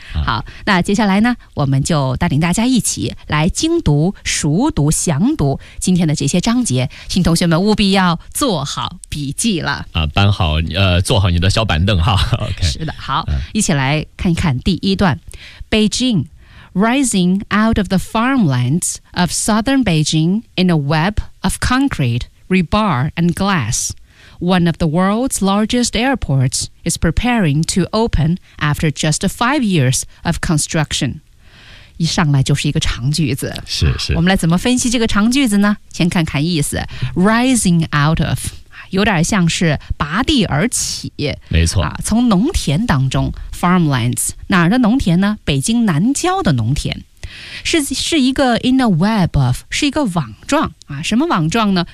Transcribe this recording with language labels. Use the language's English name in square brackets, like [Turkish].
[Chinese] 好，那接下来呢，我们就带领大家一起来精读熟读详读今天的这些章节，请同学们务必要做好笔记了搬好坐好你的小板凳哈。 OK，是的，好，一起来看一看第一段。 [English] Beijing rising out of the farmlands of southern Beijing in a web of concrete, rebar and glass. One of the world's largest airports is preparing to open after just 5 years of construction. [Chinese] 一上来就是一个长句子。是是。我们来怎么分析这个长句子呢？先看看意思。 [English] Rising out of， [Chinese] 有点像是拔地而起。没错。从农田当中 ,farmlands, 哪儿的农田呢？北京南郊的农田。是一个 [English] in a web of， [Chinese] 是一个网状啊，什么网状呢？